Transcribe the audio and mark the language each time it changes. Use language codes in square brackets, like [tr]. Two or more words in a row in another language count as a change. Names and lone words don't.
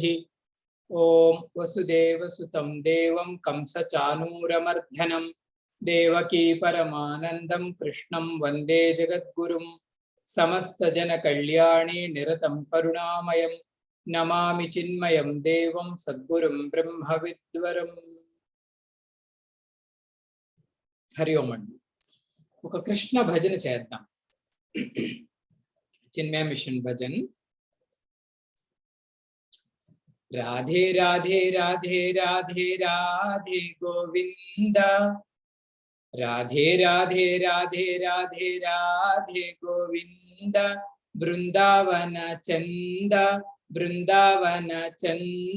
[sa] ओम वसुदेवसुतं देवं कंसचानूरमर्दनं देवकी परमानंदं कृष्णं वंदे जगद्गुरुं समस्त जन कल्याणी निरतं करुणामयं नमामि चिन्मयं देवं सद्गुरुं ब्रह्मविद्वरम्। हरि ओम [te] अंडी ఒక కృష్ణ భజన చేద్దాం. చిన్మయ మిషన్ భజన్. [hi] राधे राधे राधे राधे राधे गोविंद राधे राधे राधे राधे राधे गोविंद बृंदावन चंद बृंदावन चंद